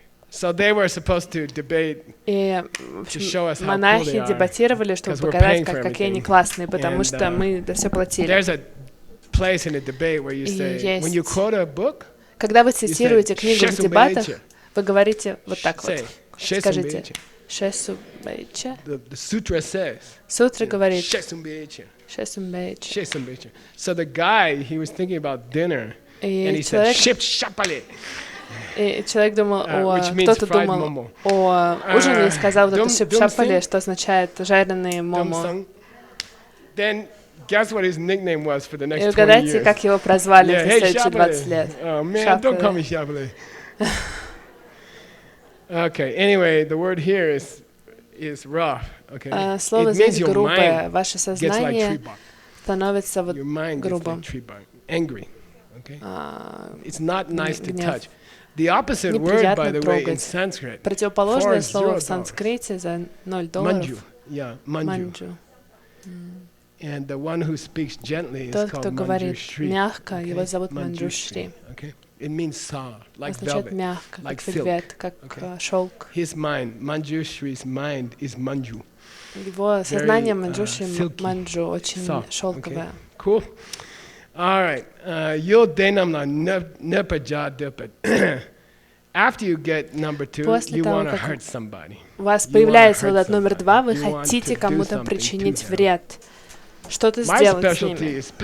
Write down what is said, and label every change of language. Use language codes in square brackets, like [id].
[en] So they were supposed to debate, to show us how [ru] монахи дебатировали, чтобы показать, какие они классные, потому что мы все платили. [en] There's a place in a debate where you say, when you quote a book, [ru] когда вы цитируете книгу в дебатах, вы говорите вот так вот. Скажите, [bo] Шесумбейче. [en] The sutra says. [ru] Сутра говорит. [bo] Шесумбейче. Шесумбейче. Шесумбейче. [en] So the guy, he was thinking about dinner, and he said, "Shepshapale." [ru] И человек думал, кто-то думал о ужине и сказал вот это шепшапали, что означает жареные момо. [en] Then guess what his nickname was for the next 20 years? [ru] И угадайте, как его прозвали в следующие 20 лет. [en] Oh man, don't call me Shapale. Okay, anyway, the word here is rough. Okay. [ru] Слово здесь грубое. Ваше сознание становится вот грубым. [en] Angry. Okay. It's not nice to touch. The opposite word, by the way, in Sanskrit. [ru] Противоположное слово в санскрите за $0. [en] Manju. Yeah, manju. And the one who speaks gently is called Manjushri. [ru] Мягко, его зовут Манджушри. [en] Okay. It means soft, like [ru] означает [en] velvet, [ru] мягко, [en] like [ru] как вельвет, как шелк. [en] His mind, Manjushri's mind, is manju. [ru] Его сознание Манджушри, манджу, очень шелковое. [en] Cool. All right. [bo] Yo denam na nepaja depet. [en] After you get number 2, you want to hurt somebody. [ru] У вас появляется вот этот номер 2, вы хотите кому-то причинить вред, что-то сделать с ними.